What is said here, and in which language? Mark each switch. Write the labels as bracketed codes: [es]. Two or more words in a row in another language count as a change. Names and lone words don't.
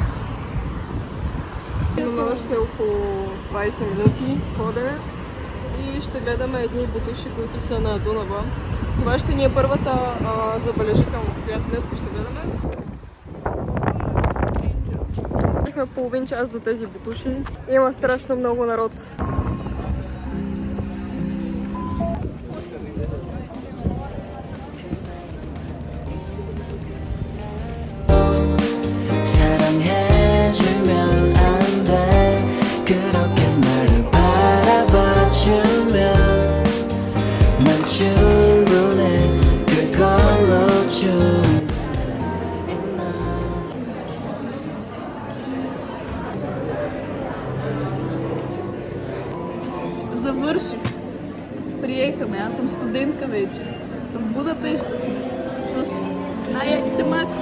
[bg] Имаме още около 20 минути ходене и ще гледаме едни бутуши, които са на Дунава. Това ще ни е първата забележителност, която днес ще гледаме. Имахме половин час до тези бутуши. Има страшно много народ. [ko] 사랑해주면 안 돼 그렇게 나를 바라봐주면 난 충분해 그걸로 [bg] Завърших. Приехаме. Аз съм студентка вече. В Будапешта сме. С най-яките мацки.